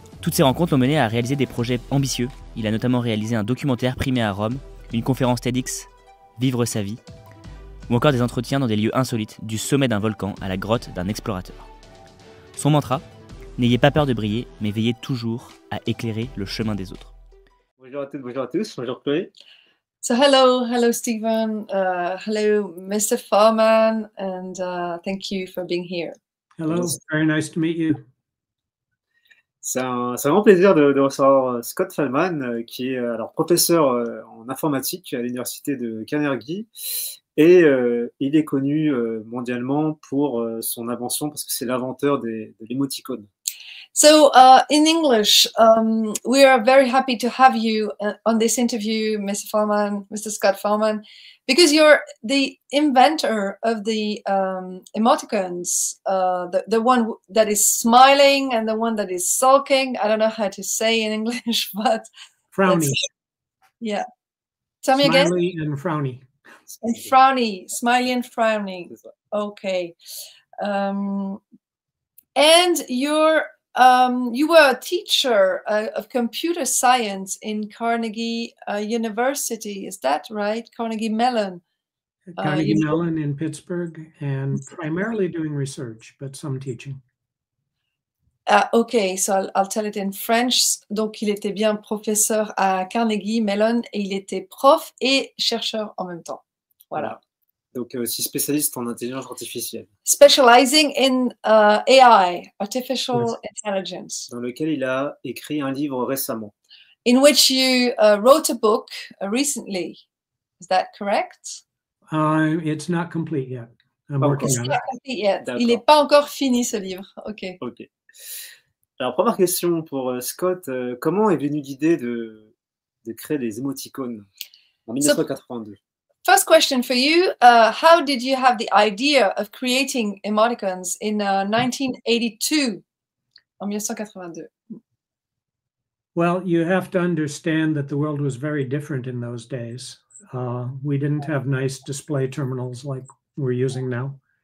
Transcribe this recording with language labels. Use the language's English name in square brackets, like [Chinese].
[French] Toutes ces rencontres l'ont mené à réaliser des projets ambitieux. Il a notamment réalisé un documentaire primé à Rome, une conférence TEDx, Vivre sa vie, ou encore des entretiens dans des lieux insolites, du sommet d'un volcan à la grotte d'un explorateur. Son mantra, n'ayez pas peur de briller, mais veillez toujours à éclairer le chemin des autres. Bonjour à toutes, bonjour à tous, bonjour Chloé. [English] So hello Stephen, hello Mr. Fahlman, and thank you for being here. Hello, very nice to meet you. [French] C'est un grand plaisir de recevoir Scott Fahlman, qui est alors professeur en informatique à l'université de Carnegie, et il est connu mondialement pour son invention, parce que c'est l'inventeur de l'émoticône. [English] So in English, we are very happy to have you on this interview, Mr. Fahlman, Mr. Scott Fahlman, because you're the inventor of the emoticons, the one that is smiling and the one that is sulking. I don't know how to say in English, but frowny. Yeah. Tell me again. Smiley and frowny. And frowny, smiley and frowny. Okay. And you were a teacher of computer science in Carnegie University, is that right? Carnegie Mellon. Carnegie Mellon in Pittsburgh, and primarily doing research, but some teaching. Okay, so I'll tell it in French. [French] Donc, il était bien professeur à Carnegie Mellon et il était prof et chercheur en même temps. Voilà. Donc, aussi spécialiste en intelligence artificielle. [English] Specializing in AI, artificial intelligence. [French] Dans lequel il a écrit un livre récemment. [English] In which you wrote a book recently. Is that correct? It's not complete yet. I'm working on it. It's not complete yet. [French] Il n'est pas encore fini ce livre. Ok. Ok. Alors, première question pour Scott. Comment est venue l'idée de créer des émoticônes en 1982? [English] First question for you, how did you have the idea of creating emoticons in 1982, [French] en 1982? [English] Well, you have to understand that the world was very different in those days. We didn't have nice display terminals like we're using now.